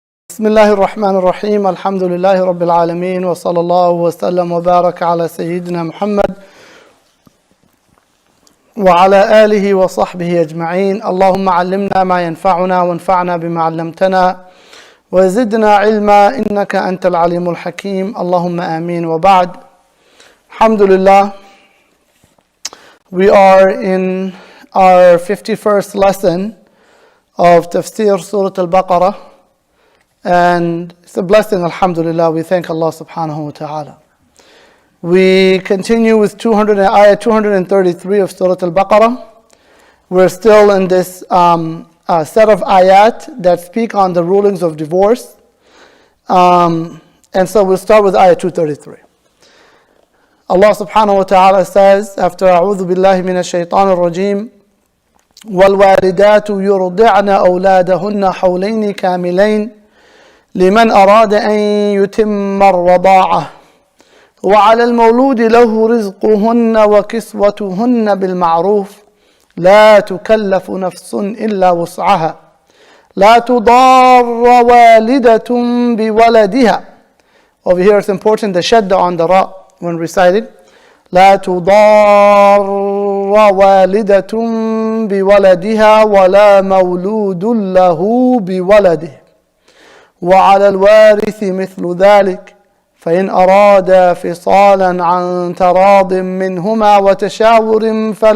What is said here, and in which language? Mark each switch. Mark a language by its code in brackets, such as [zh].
[ar] بسم الله الرحمن الرحيم الحمد لله رب العالمين وصلى الله وسلم وبارك على سيدنا محمد وعلى آله وصحبه أجمعين. اللهم علمنا ما ينفعنا وانفعنا بما علمتنا وزدنا علما إنك أنت العليم الحكيم. اللهم آمين. وبعد. [en] Alhamdulillah, we are in our 51st lesson of Tafsir Surat Al-Baqarah, and it's a blessing, alhamdulillah. We thank Allah subhanahu wa ta'ala. We continue with ayah 233 of Surat Al-Baqarah. We're still in this set of ayat that speak on the rulings of divorce. And so we'll start with ayah 233. Allah subhanahu wa ta'ala says, after [ar] أعوذ بالله من الشيطان الرجيم والوالدات يرضعن أولادهن حولين كاملين لمن أراد أن يتم الرضاعة وعلى المولود له رزقهن وكسوتهن بالمعروف لا تكلف نفس إلا وسعها لا تضار والدة بولدها. [en] Over here it's important the shadda on the ra when recited. [ar] لا تضار والدة بولدها ولا مولود له بولده وعلى الوارث مثل ذلك فإن أرادا فصالا عن تراض منهما وتشاور